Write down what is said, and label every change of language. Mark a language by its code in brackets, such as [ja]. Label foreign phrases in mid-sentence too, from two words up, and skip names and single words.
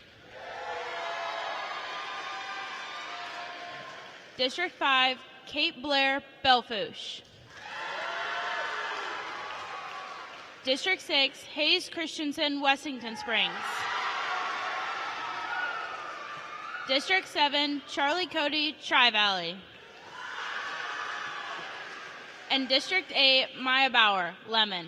[en] District 5, Kate Blair, Belfouche. District 6, Hayes Christensen, Wessington Springs. District 7, Charlie Cody, Tri-Valley. And District 8, Maya Bauer, Lemon.